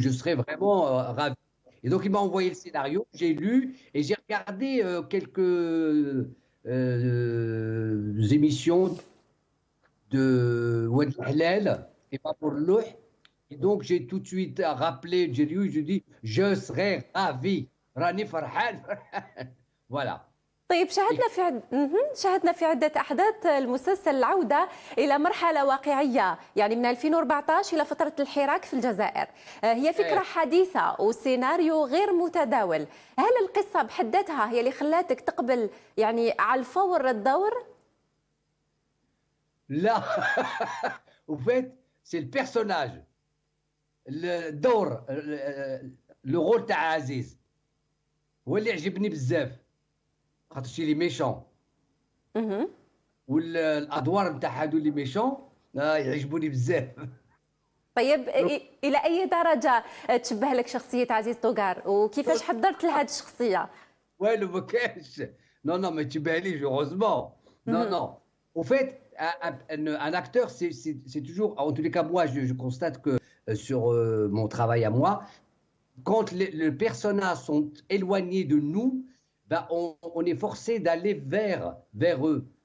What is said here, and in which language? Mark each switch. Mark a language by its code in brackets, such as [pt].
[fr] Je serais vraiment ravi. Et donc il m'a envoyé le scénario, j'ai lu et j'ai regardé quelques émissions de Oued Halal et pas pour Louh. Et donc j'ai tout de suite rappelé Djerio, je dis je serais ravi. [ar] Rani Farhan. Voilà. طيب، شاهدنا في عدة أحداث المسلسل العودة إلى مرحلة واقعية، يعني من 2014 إلى فترة الحراك في الجزائر. هي فكرة حديثة وسيناريو غير متداول. هل القصة بحد ذاتها هي اللي خلاتك تقبل يعني على الفور الدور؟ لا. [fr] Au fait, c'est le personnage. [ar] الدور لو رول تاع عزيز هو اللي عجبني بزاف، خاطر شي لي ميشون والادوار نتاع هادو لي ميشون يعجبوني بزاف. طيب، الى اي درجه تشبه لك شخصيه عزيز توغار وكيفاش حضرت لهذه الشخصيه؟ والو ما كانش. نو ما تشبهليش هوزمون. Non. [fr] Au fait, un acteur, c'est toujours, en tous les cas, moi, je constate que sur mon travail à moi, quand les personnages sont éloignés de nous, ben on est forcé d'aller vers eux.